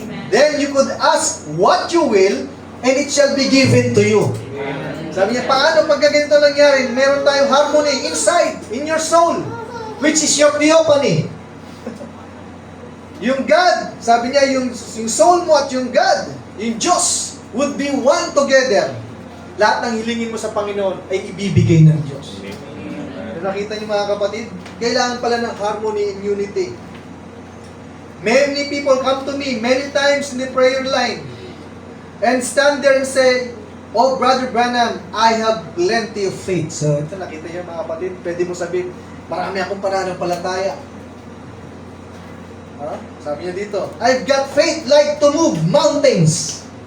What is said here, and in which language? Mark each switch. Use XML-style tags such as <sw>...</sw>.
<en>Then you could ask what you will, and it shall be given to you.</en> <tl>Sabi niya, paano pag ganito nangyari? Meron tayong</tl> <en>harmony inside, in your soul, which is your theophany.</en> <tl>Yung God, sabi niya, yung soul mo at yung God, yung Diyos,</tl> <en>would be one together.</en> <tl>Lahat ng hilingin mo sa Panginoon ay ibibigay ng Diyos. Nakita niyo, mga kapatid, kailangan pala ng harmony and unity.</tl> <en>Many people come to me many times in the prayer line and stand there and say, "Oh, Brother Branham, I have plenty of faith."</en> <tl>So, ito nakita niyo, mga kapatid, pwede mo sabihin, marami akong pananampalataya. Sabi niya dito,</tl> <en>"I've got faith like to move mountains."</en>